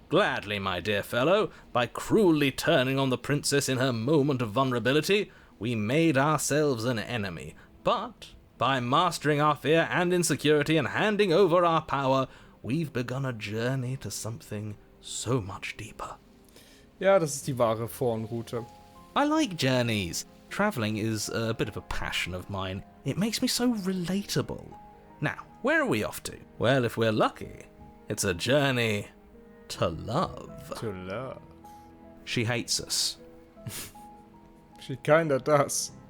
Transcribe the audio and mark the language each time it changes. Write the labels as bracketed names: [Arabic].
[English] Gladly, my dear fellow. By cruelly turning on the princess in her moment of vulnerability, we made ourselves an enemy. But by mastering our fear and insecurity and handing over our power, we've begun a journey to something so much deeper. [German] Ja, das ist die wahre Forenroute. [English] I like journeys. Travelling is a bit of a passion of mine. It makes me so relatable. Now, where are we off to? Well, if we're lucky, it's a journey to love. To love. She hates us. She kinda does.